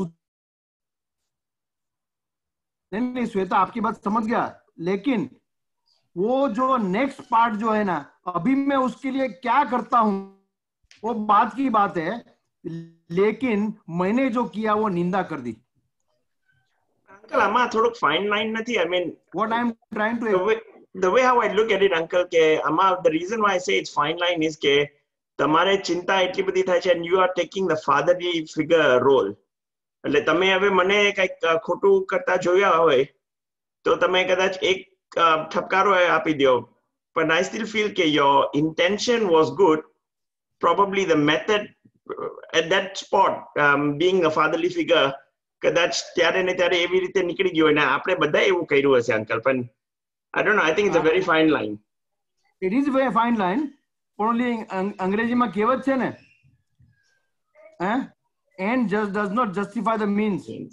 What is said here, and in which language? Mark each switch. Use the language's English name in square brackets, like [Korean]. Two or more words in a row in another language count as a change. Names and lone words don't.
[Hindi] नहीं श्वेता, आपकी बात समझ गया, लेकिन वो जो नेक्स्ट पार्ट जो है ना, अभी मैं उसके लिए क्या करता हूं वो बात की बात है, लेकिन मैंने जो किया वो निंदा कर दी. [Gujarati] અંકલ, આમાં થોડોક [English] fine line [Gujarati] નથી. [English] I mean, what I'm trying to the way how I look at it, uncle, [Gujarati] કે આમાં [English] the reason why I say it's fine line is [Gujarati] કે તમારે ચિંતા એટલી બધી થાય છે [English] and you are taking the fatherly figure role. [Gujarati] એટલે તમે હવે મને કઈક ખોટું કરતા જોયા હોય તો તમે કદાચ એક ઠપકારો આપી દો. [English] But I still feel that your intention was good. Probably the method at that spot, being a fatherly figure, [Gujarati] કદાચ ત્યારે ને ત્યારે એવી રીતે નીકળી ગયો હોય ને આપણે બધા એવું કર્યું હશે અંકલ, પણ [English] I don't know, I think it's a very fine line. It is very fine line, [Gujarati] પણ ઓલી અંગ્રેજીમાં કહેવત છે ને, [English] End just does not justify the means.